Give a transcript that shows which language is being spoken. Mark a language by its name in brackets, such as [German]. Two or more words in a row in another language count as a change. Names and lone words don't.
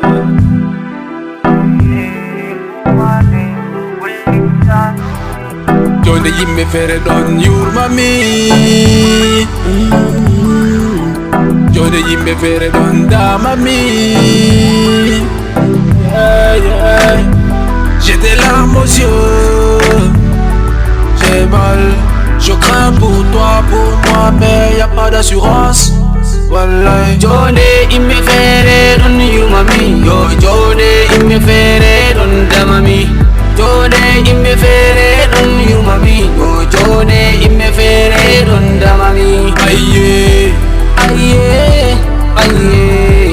[Fula] Jonde yimɓe fere ɗon yurmami Jonde yimɓe fere ɗon damami [English] yeah, yeah. [French] J'ai des larmes aux yeux, j'ai mal, je crains pour toi, pour moi, mais y'a pas d'assurance. Wallahi. [Fula] Jonde imme fere don yumami, yo jonde imme fere don damami. Jonde imme fere don yumami, yo jonde imme fere don damami. Aïe, Aïe, aïe,